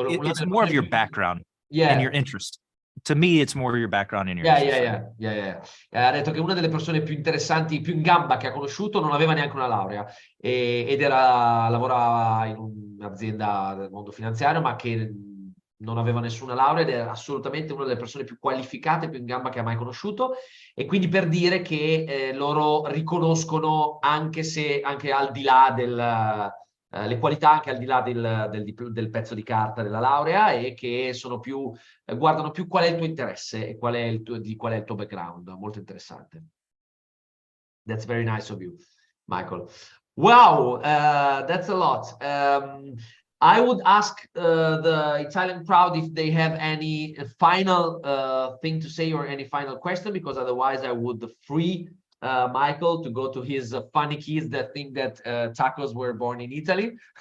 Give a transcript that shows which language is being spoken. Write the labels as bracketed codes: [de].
[en] It's more of your background and your interest. To me, it's more your background and your interest. Yeah. [it] Ha detto che una delle persone più interessanti, più in gamba che ha conosciuto non aveva neanche una laurea ed lavorava in un'azienda del mondo finanziario, ma che non aveva nessuna laurea, ed era assolutamente una delle persone più qualificate, più in gamba che ha mai conosciuto. E quindi per dire che loro riconoscono anche al di là le qualità, anche al di là del pezzo di carta della laurea, e che sono guardano più qual è il tuo interesse e qual è il tuo background. Molto interessante. [en] That's very nice of you, Michael. Wow, that's a lot. I would ask the Italian crowd if they have any final thing to say or any final question, because otherwise I would free Michael to go to his funny kids that think that tacos were born in Italy.